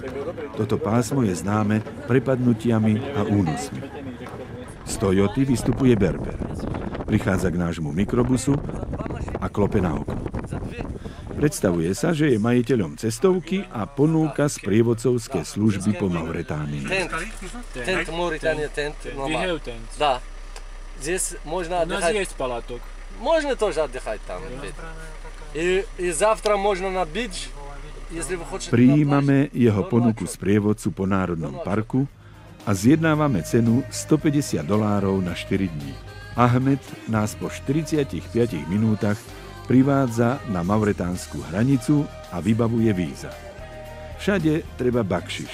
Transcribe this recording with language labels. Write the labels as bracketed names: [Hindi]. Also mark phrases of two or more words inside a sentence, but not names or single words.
[Slovak] Toto pásmo je známe prepadnutiami a únosmi. Z Toyoty vystupuje Berber. Prichádza k nášmu mikrobusu a klope na okno. Predstavuje sa, že je majiteľom cestovky a ponúka sprievodcovské služby po Mauretánii. [English] Tent Mauritania, tent. We have tent. [Russian] Да. Здесь можно У нас отдыхать. есть палаток. Можно тоже отдыхать там. И завтра можно на бич, если вы хотите. [Slovak] Prijímame jeho ponuku sprievodcu po Národnom parku a zjednávame cenu $150 na 4 dní. Ahmed nás po 45 minútach privádza na mauretánsku hranicu a vybavuje víza. Všade treba bakšiš.